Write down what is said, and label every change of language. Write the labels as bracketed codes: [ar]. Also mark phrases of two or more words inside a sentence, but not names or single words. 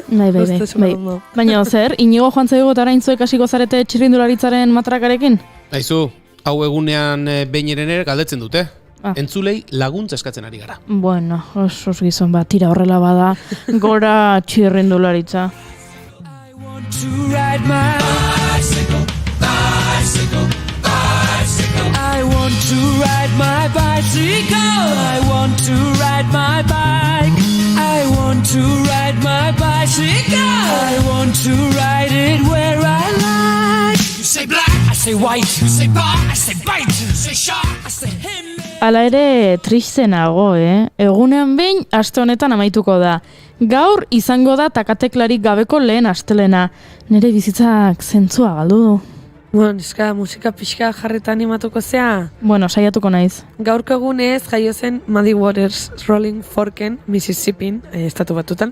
[eu] Bai. Baina zer, inigo joan zaigu eta oraintzuek hasiko zarete txirrindularitzaren matrakarekin? Aizu, hau egunean behineren ere galdetzen dute. Entzulei laguntza eskatzen ari gara. Bueno, osos gizon bat, tira horrela bada, gora txirrindularitza. [en] I want to ride my bicycle. I want to ride my bike. I want to ride my bicycle. I want to ride it where I like. You say black, I say white. You say bar, I say bite. You say shark, I say him. [eu] Hala ere, tristenago, Egunean behin, aste honetan amaituko da. Gaur izango da takateklarik gabeko lehen astelena. Nere bizitzak zentzua galdu du. Bueno, musika pixka jarreta animatuko zea. Bueno, saiatuko naiz. Gaurko egunez jaio zen Muddy Waters Rolling Forken, Mississippin, estatu batutan.